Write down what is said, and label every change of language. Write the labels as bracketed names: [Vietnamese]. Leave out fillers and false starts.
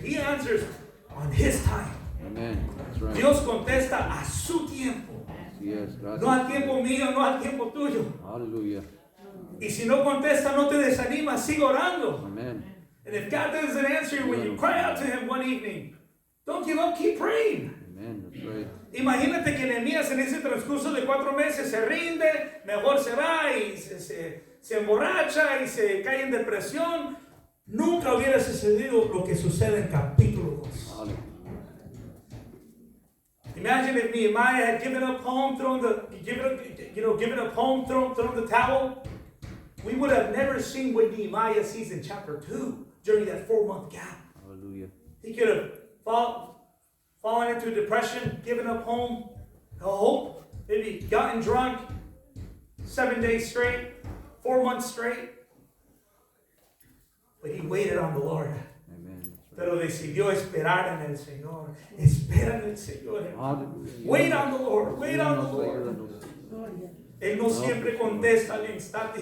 [English] He answers on his time. Amen. That's right. [Spanish] Dios contesta a su tiempo. [English] Yes, [Spanish] gracias. No al tiempo mío, no al tiempo tuyo. [English] Hallelujah. [Spanish] Y si no contesta, no te desanimas, sigue orando. [English] Amen. And if God doesn't answer you when you cry out to him one evening, don't give up, keep praying. Amen. That's right. [Spanish] Imagínate que Nehemías en ese transcurso de 4 meses se rinde, mejor se va y se emborracha y se cae en depresión. Nunca hubiera sucedido lo que sucede en capítulo 2. [English] Hallelujah. Imagine if Nehemiah had given up home, thrown the towel. We would have never seen what Nehemiah sees in chapter 2 during that 4-month gap. Hallelujah. He could have fallen into depression, given up hope, maybe gotten drunk 7 days straight, 4 months straight. But he waited on the Lord. Amen. That's right. [Spanish] Pero decidió esperar en el Señor. Espera en el Señor. Hallelujah. [English] Wait on the Lord. Wait on the Lord. [Spanish] Él no siempre contesta al instante.